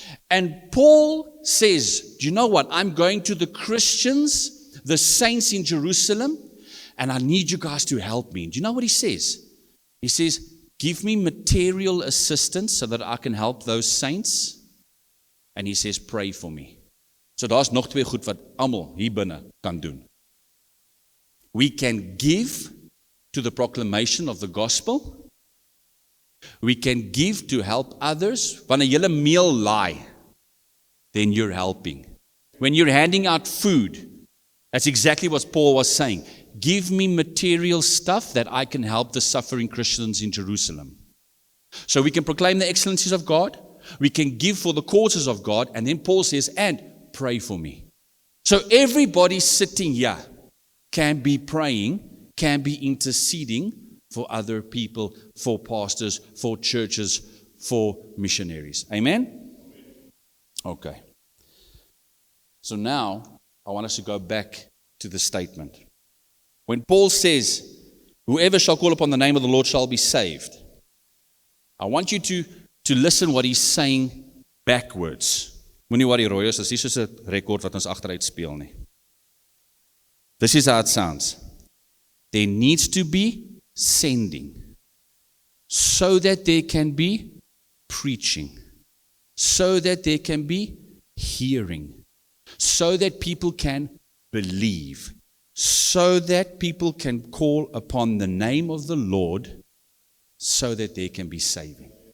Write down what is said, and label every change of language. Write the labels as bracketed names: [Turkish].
[English] And Paul says, do you know what? I'm going to the Christians, the saints in Jerusalem, and I need you guys to help me. Do you know what he says? He says, give me material assistance so that I can help those saints. And he says, pray for me. [Afrikaans] So daar's nog 2 goed wat almal hier binne kan doen. [English] We can give to the proclamation of the gospel. We can give to help others. [Afrikaans] Wanneer jy meel laai, [English] then you're helping. When you're handing out food, that's exactly what Paul was saying. Give me material stuff that I can help the suffering Christians in Jerusalem. So we can proclaim the excellencies of God, we can give for the causes of God, and then Paul says, and pray for me. So everybody sitting here can be praying, can be interceding for other people, for pastors, for churches, for missionaries. Amen? Okay. So now, I want us to go back to the statement. When Paul says, whoever shall call upon the name of the Lord shall be saved, I want you to listen what he's saying backwards. [Afrikaans] Moenie worry, Roy, dis nie soos 'n rekord wat ons agteruit speel nie. [English] This is how it sounds. There needs to be sending, so that there can be preaching, so that there can be hearing, so that people can believe, so that people can call upon the name of the Lord, so that there can be saving.